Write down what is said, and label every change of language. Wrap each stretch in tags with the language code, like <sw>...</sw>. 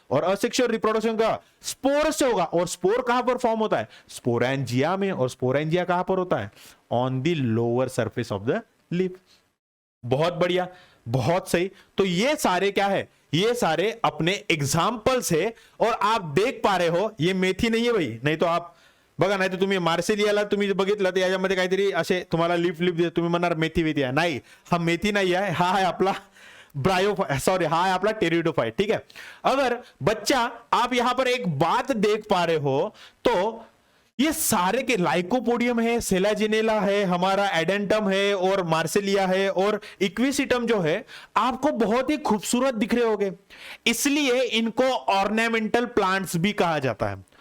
<hi>और asexual reproduction का spore से होगा। और स्पोर कहां पर फॉर्म होता है? स्पोरेंजिया में। और स्पोरेंजिया कहां पर होता है? On the lower surface of the leaf. बहुत बढ़िया, बहुत सही। तो ये सारे क्या है? ये सारे अपने एग्जाम्पल्स है। और आप देख पा रहे हो, ये मेथी नहीं है भाई, नहीं तो आप</hi> <mr>बघा, नाही तर तुम्ही मार्सिलियाला तुम्ही बघितलं तर याच्यामध्ये काहीतरी असे तुम्हाला लिफ तुम्ही म्हणणार मेथी वेथी आहे. नाही, हा मेथी नाही आहे, हा आहे आपला सॉरी,</mr> <hi>हाँ है अपना टेरिडोफाइट। ठीक है, अगर बच्चा आप यहां पर एक बात देख पा रहे हो, तो ये सारे के लाइकोपोडियम है, सेलाजिनेला है, हमारा एडेंटम है और मार्सेलिया है और इक्विसिटम जो है आपको बहुत ही खूबसूरत दिख रहे होंगे, इसलिए इनको ऑर्नामेंटल प्लांट्स भी कहा जाता है।</hi>